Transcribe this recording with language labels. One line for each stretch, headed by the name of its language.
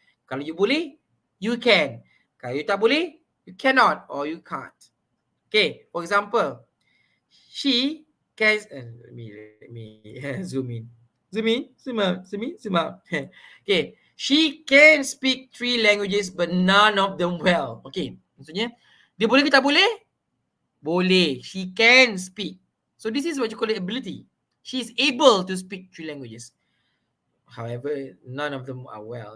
Malay: Kalau you boleh,
English: you can.
Malay: Kalau you tak boleh,
English: you cannot or you can't. Okay, for example, she can. Let me zoom in. Zoom out. Okay, she can speak 3 languages but none of them well.
Malay: Okay, maksudnya dia boleh ke tak boleh? Boleh.
English: She can speak. So this is what you call it ability. She is able to speak 3 languages. However, none of them are well.